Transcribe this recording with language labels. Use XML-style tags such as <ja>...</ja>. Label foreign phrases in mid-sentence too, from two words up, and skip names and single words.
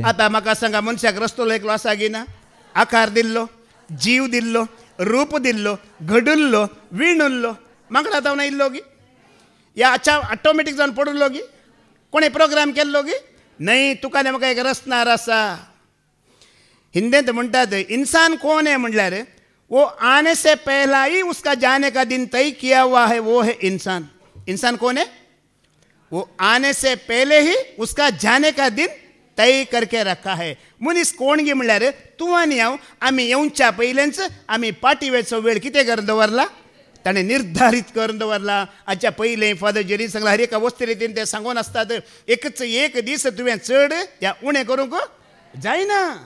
<kok>आतां म्हाका सांगा मनशाक रस्तो एकलो आसा की ना आकार दिल्लो जीव दिल्लो रूप दिल्लो घडुल्लो विणुल्लो म्हाका आतां इल्लो की या ऑटोमॅटीक जावन पडुल्लो की कोणे प्रोग्राम केल्लो की नहीं तुकाने म्हाका एक रचणार आसा हिंदीत म्हणटात</kok> <hi>इंसान कौन है म्हटल्यार वो आने से पहला ही उसका जाने का दिन तय किया हुआ है वो है इंसान इंसान कौन है वो आने से पहले ही उसका जाने का दिन तय करके रखा है</hi> <kok>मनीस कोण गे म्हळ्यार तूं आनी हांव आमी येवच्या पयलेंच आमी पाटिवेचो वेळ कितें करून दवरला ताणें निर्धारीत करून दवरला हाच्या पयलें फादर जेरी सांगला हर एका वस्ती रितीन ते सांगून आसतात एकच एक दीस तुवें चड या उणें करूंक जायना</kok>